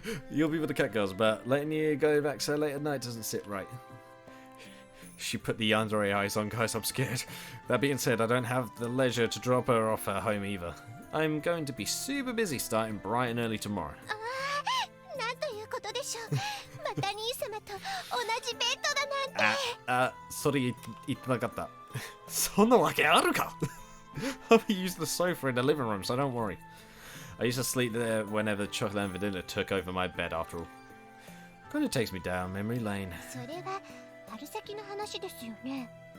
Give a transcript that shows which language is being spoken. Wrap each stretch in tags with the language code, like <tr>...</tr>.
<en>You'll be with the cat girls, but letting you go back so late at night doesn't sit right. She put the yandere eyes on, guys. I'm scared. That being said, I don't have the leisure to drop her off at home either. I'm going to be super busy starting bright and early tomorrow.</en> <ja>なんということでしょう。また兄様と同じベッドだなんて。 sorry, 言ってなかった。そんなわけあるか?</ja> <en>I'll use the sofa in the living room, so don't worry. I used to sleep there whenever chocolate and vanilla took over my bed after all. Kind of takes me down memory lane.</en> <ja>それは春先の話ですよね。</ja>